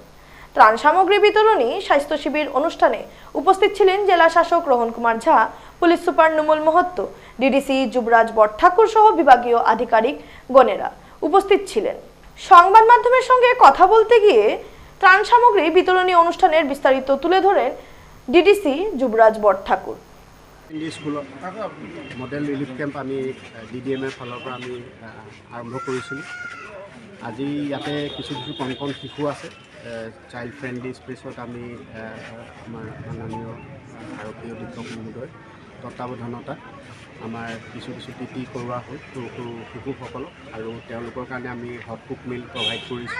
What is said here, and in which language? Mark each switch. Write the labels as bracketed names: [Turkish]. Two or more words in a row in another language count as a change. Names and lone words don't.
[Bangla] ত্রাণ সামগ্রী বিতরণী স্বাস্থ্য শিবির অনুষ্ঠানে উপস্থিত ছিলেন জেলা শাসক রোহন কুমার ঝা, পুলিশ সুপার নুমল মহত্ত, ডিডিসি যুবরাজ বটঠাকুর সহ বিভাগীয় আধিকারিক গণেরা উপস্থিত ছিলেন। সংবাদ মাধ্যমের সঙ্গে কথা বলতে গিয়ে ত্রাণ সামগ্রী বিতরণী অনুষ্ঠানের বিস্তারিত তুলে ধরেন ডিডিসি যুবরাজ বটঠাকুর। [Assamese] স্কুলত [English] model relief camp [Assamese] আমি DDMৰ ফালৰ পৰা আমি আৰম্ভ কৰিছিলোঁ। আজি ইয়াতে কিছু কিছু কণ কণ শিশু আছে। [English] child friendly [Assamese] স্পেচত আমি আমাৰ মাননীয় আৰক্ষী অধীক্ষক মহোদয় তত্বাৱধানত আমাৰ কিছু কিছু পিটি কৰোৱা হ'ল সৰু সৰু শিশুসকলক, আৰু তেওঁলোকৰ কাৰণে আমি [English] hot cook meal provide [Assamese] কৰিছোঁ।